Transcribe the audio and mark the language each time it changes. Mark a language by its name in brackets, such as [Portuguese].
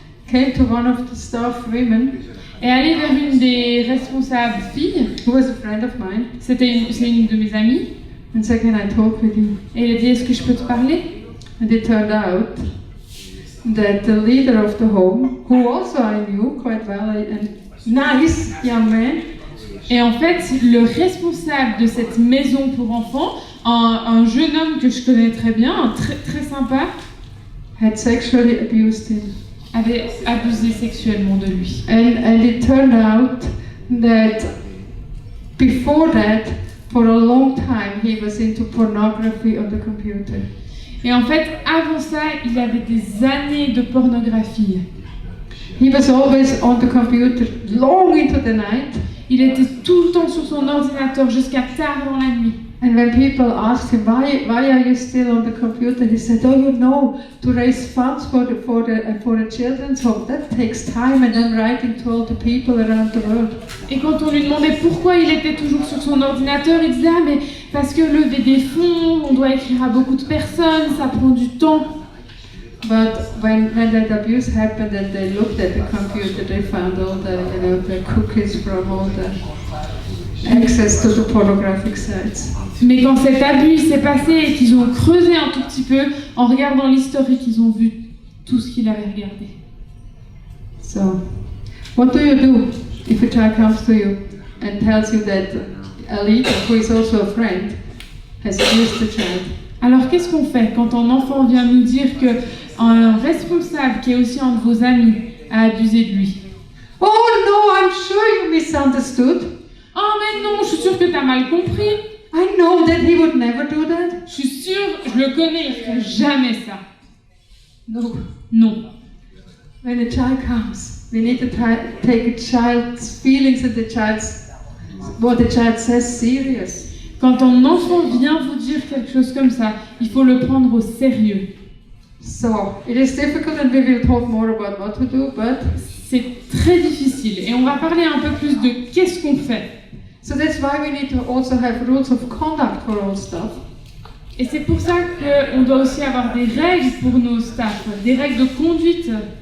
[English] came to one of the staff women [French] est allé vers une des responsables filles, [English] who was a friend of mine [French] c'est une de mes amies, [English] and said, can I talk with you? [French] et elle a dit, est-ce que je peux te parler? [English] And it turned out that the leader of the home, who also I knew quite well, and nice young man, [French] Et en fait, le responsable de cette maison pour enfants, un jeune homme que je connais très bien, très, très sympa, [English] had sexually abused him. [French] avait abusé sexuellement de lui. [English] And it turned out that before that, for a long time, he was into pornography on the computer. [French] Et en fait, avant ça, il avait des années de pornographie. [English] He was always on the computer long into the night. [French] Il était tout le temps sur son ordinateur jusqu'à tard dans la nuit. [English] And when people asked him, why are you still on the computer? He said, oh, you know, to raise funds for the children's home, that takes time, and I'm writing to all the people around the world. [French] Et quand on lui demandait pourquoi il était toujours sur son ordinateur, il disait « Ah mais parce que lever des fonds, on doit écrire à beaucoup de personnes, ça prend du temps. » [English] But when that abuse happened and they looked at the computer, they found all the cookies from all the access to the pornographic sites. [French] Mais quand cet abus s'est passé et qu'ils ont creusé un tout petit peu, en regardant l'historique, ils ont vu tout ce qu'il avait regardé. [English] So, what do you do if a child comes to you and tells you that a leader, who is also a friend, has abused the child? [French] Alors qu'est-ce qu'on fait quand un enfant vient nous dire qu'un responsable, qui est aussi un de vos amis, a abusé de lui? [English] Oh no, I'm sure you misunderstood. [French] Oh mais non, je suis sûre que t'as mal compris. [English] I know that he would never do that. [French] Je suis sûre, je le connais, il ferait jamais ça. [English] No. [French] Non. [English] When a child comes, we need to take a child's feelings and what the child says serious. [French] Quand un enfant vient vous dire quelque chose comme ça, il faut le prendre au sérieux. [English] So, it is difficult and we will talk more about what to do, but [French] C'est très difficile et on va parler un peu plus de qu'est-ce qu'on fait. [English] so that's why we need to also have rules of conduct for all stuff. [French] Et c'est pour ça qu'on doit aussi avoir des règles pour nos staffs, des règles de conduite.